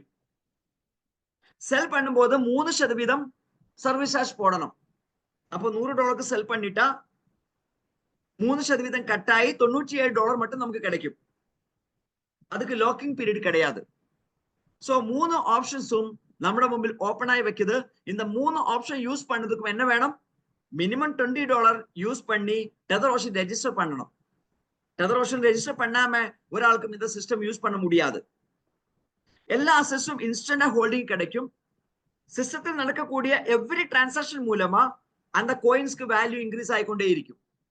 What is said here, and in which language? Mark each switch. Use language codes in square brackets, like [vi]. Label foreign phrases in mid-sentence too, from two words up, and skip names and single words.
[ta] செல் பண்ணும்போது 3% [en] service charge [ta] போடணும். அப்போ $100 செல் பண்ணிட்டா 3% கட்டாயி $97 மட்டும் நமக்கு கிடைக்கும். அதுக்கு [en] locking period [ta] கிடையாது. சோ 3 ஆப்ஷன்ஸும் [ml] നമ്മുടെ മുമ്പിൽ ഓപ്പൺ ആയി വെക്കുന്നത്. [ta] இந்த 3 [en] option use [ta] பண்ணதுக்கு என்ன வேணும்? மினிமம் $20 யூஸ் பண்ணி டெதரோஷன் ரெஜிஸ்டர் பண்ணணும். டெதரோஷன் ரெஜிஸ்டர் பண்ணாம ஒரு ஆளுக்கும் இந்த [en] system use [ta] பண்ண முடியாது. எல்லா அசஸும் இன்ஸ்டன்டா ஹோல்டிங் கிடைக்கும். சிஸ்டத்தில் நடக்கக்கூடிய [en] every transaction [ta] மூலமா அந்த கோயின்ஸ்க்கு [en] value increase [ta] ஆகிக்கொண்டே இருக்கும்.